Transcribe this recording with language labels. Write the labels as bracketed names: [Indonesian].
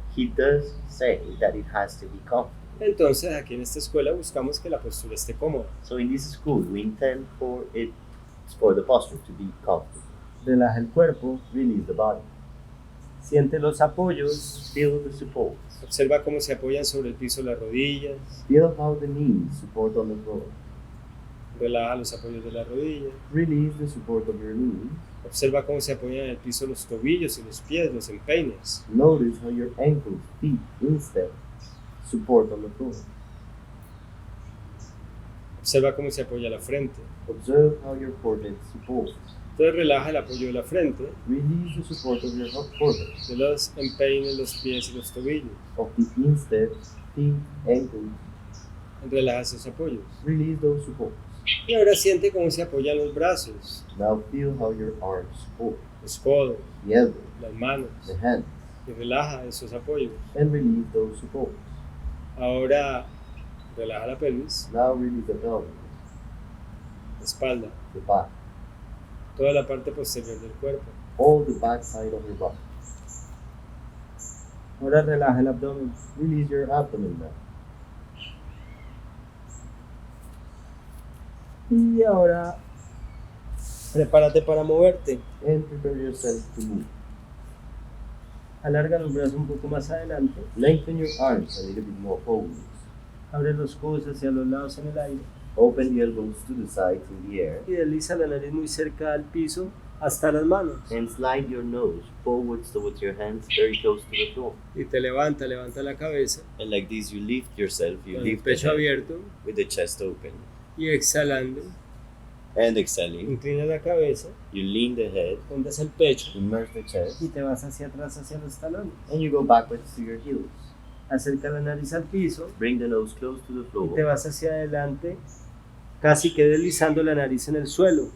[English] he does say that it has to be comfortable. [Spanish] Entonces, aquí en esta escuela buscamos que la postura esté cómoda. [English] So in this school, we intend for the posture to be comfortable. [Spanish] Relaja el cuerpo, [English] Release the body. [Spanish] siente los apoyos, [English] Feel the supports. [Spanish] observa cómo se apoyan sobre el piso las rodillas, [English] Feel how the knees support on the floor. [Spanish] Relaja los apoyos de la rodilla. [English] Release the support of your knees. [Spanish] Observa cómo se apoyan en el piso los tobillos y los pies, los empeines. [English] Notice how your ankles, feet, instep support on the floor. [Spanish] Observa cómo se apoya la frente. [English] Observe how your forehead supports. [Spanish] Entonces relaja el apoyo de la frente, [English] Release the support of your forehead, [Spanish] de los empeines, los pies y los tobillos. [English] of the insteps, feet, ankles. [Spanish] Relaja esos apoyos. [English] Release those supports. [Spanish] Y ahora siente cómo se apoyan los brazos, [English] Now feel how your arms support, [Spanish] los codos, [English] the elbows, [Spanish] las manos. [English] the hands, [Spanish] Y relaja esos apoyos. [English] and release those supports. [Spanish] Ahora relaja la pelvis, [English] Now release the pelvis, [Spanish] la espalda, [English] the back, [Spanish] toda la parte posterior del cuerpo. [English] all the back side of your body. [Spanish] Ahora relaja el abdomen. [English] Release your abdomen now. [Spanish] Y ahora prepárate para moverte. [English] And prepare yourself to move. [Spanish] Alarga los brazos un poco más adelante. [English] Lengthen your arms a little bit more forward. [Spanish] Abre los codos hacia los lados en el aire. [English] Open the elbows to the sides in the air. [Spanish] Y desliza la nariz muy cerca al piso hasta las manos. [English] And slide your nose forwards towards your hands, very close to the floor. [Spanish] Y te levanta la cabeza. [English] And like this, you lift yourself, you [Spanish] Con el [English] lift the [Spanish] pecho [English] head [Spanish] abierto. [English] with the chest open. [Spanish] Y exhalando, [English] And exhaling, [Spanish] inclina la cabeza, [English] you lean the head, [Spanish] hundas el pecho [English] immerse the chest, [Spanish] y te vas hacia atrás, hacia los talones. [English] and you go backwards to your heels. [Spanish] Acerca la nariz al piso [English] Bring the nose close to the [Spanish] y te [English] floor. [Spanish] vas hacia adelante, casi que deslizando la nariz en el suelo.